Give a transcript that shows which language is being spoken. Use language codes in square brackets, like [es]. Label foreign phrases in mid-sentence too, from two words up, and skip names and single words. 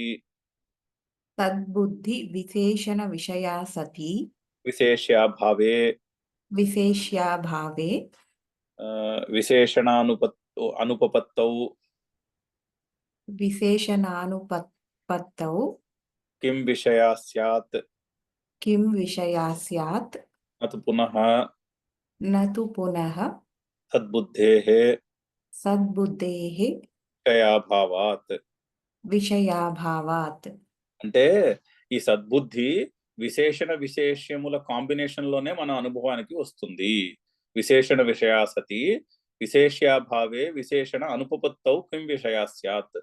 [sa] తద్బుద్ధి విశేషణ విషయా సతి విశేష్యా భావే విశేష్యాభావే అనుపపత్తౌ విశేషణానుపత్తౌ కిం విషయా స్యాత్ కిం విషయా స్యాత్ నతు పునః నతు పునః సద్బుద్ధేః సద్బుద్ధేః విషయాభావాత్. విషయాభావాత్. [te] అంటే ఈ సద్బుద్ధి విశేషణ విశేష్యముల కాంబినేషన్ లోనే మన అనుభవానికి వస్తుంది. [sa] విశేషణ విషయా సతి విశేష్యాభావే విశేషణ అనుపపత్తౌ కిం విషయా స్యాత్.